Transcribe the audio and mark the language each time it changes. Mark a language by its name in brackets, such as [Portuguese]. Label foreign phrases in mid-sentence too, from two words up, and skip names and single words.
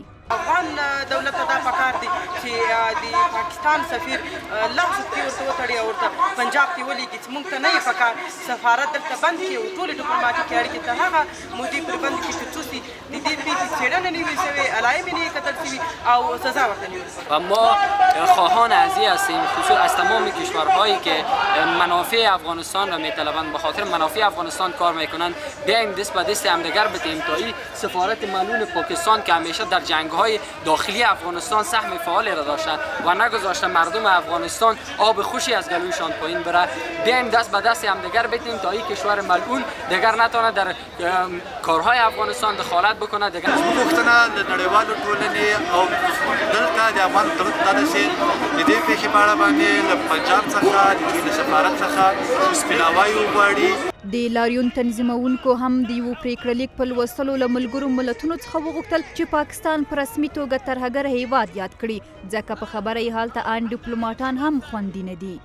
[Pashto] افغان دولت ته دا پکار دی چې د پاکستان سفیر لاس کې ورته وتړي او ورته پنجاب ته ولېږي چې موږ ته نه یې پکار سفارت دلته بند کړي او ټولې ډیپلوماټیکې اړیکې تر هغه مودې پورې بند کړي چې څو د دې پیښې څېړنه نه وي شوې، علایمې نه کتل شوي او سزا ورته نه وي. [Persian] و ما خواهان از این هستیم خصوص از تمام کشورهایی که منافع افغانستان را میطلبند، به خاطر منافع افغانستان کار میکنند، بیایم دست به دست همدیگر بدیم تا این سفارت ملعون پاکستان که همیشه در جنگ های داخلی افغانستان سهم فعالی را داشتند و نگذاشته مردم افغانستان آب خوشی از گلویشان پایین بره، بیایم دست به دست همدیگر بدیم تا این کشور ملعون دیگر نتونه در کارهای افغانستان دخالت بکنه. دیگر [Pashto] پښتنه د نړیوالو ټولنې او دلته د افغان دولت داسې د دې پیښې په اړه باندې له پنجاب څخه د سفارت څخه سپیناوی وغواړي. د لاريون تنظیمونکو هم د یو پریکړه لیک په لوستلو له ملګرو ملتونو څخه وغوښتل چې پاکستان په رسمي توګه ترهګر هیواد یاد کړي، ځکه په خبره یې حالته ان ډیپلوماټان هم خوندي نه دي.